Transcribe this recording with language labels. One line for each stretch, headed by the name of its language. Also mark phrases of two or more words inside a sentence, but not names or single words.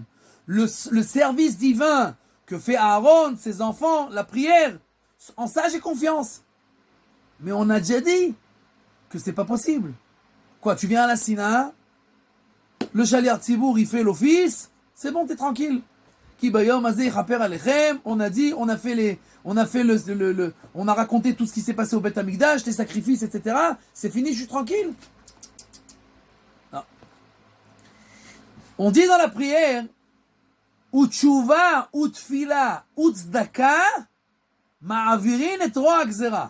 French: Le service divin que fait Aaron, ses enfants, la prière. En ça, j'ai confiance. Mais on a déjà dit que c'est pas possible. Quoi, tu viens à la Sina, le
Hebrew: שליח ציבור,
French: il fait l'office, c'est bon, t'es tranquille.
Hebrew: כי ביום הזה כפר עליכם,
French: on a dit, on a raconté tout ce qui s'est passé au Beth Amikdash, les sacrifices, etc. C'est fini, je suis tranquille. Non. On dit dans la prière,
Hebrew: ותשובה, ותפילה, וצדקה, מעבירין את רוע הגזרה.